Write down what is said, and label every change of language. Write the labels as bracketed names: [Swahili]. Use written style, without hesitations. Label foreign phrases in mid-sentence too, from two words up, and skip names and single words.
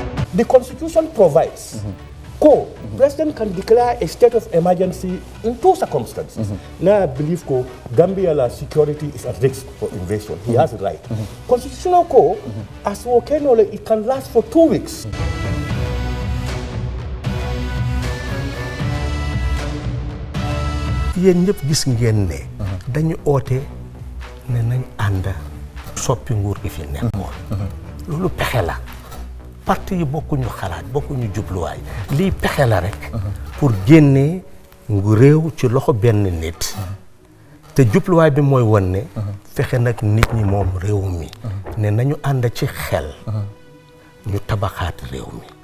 [English] The Constitution provides President can declare a state of emergency in 2 circumstances. Now I believe Gambia security is at risk for invasion. He has a right. Constitutional as it can last for 2 weeks. [Wolof] Yéen ñëpp gis ngeen ne dañu oote ne nañ ànd soppi nguur gi fi nekkoon. Loolu pexe la. Parti yi bokkuñu xalaat bokkuñu jubluwaay lii pexe la rek pour génnee ngu réew ci loxo benn nit te jubluwaay bi mooy won ne fexe nag nit ñi moom réew mi ne nañu ànd ci xel ñu tabaxaat réew mi.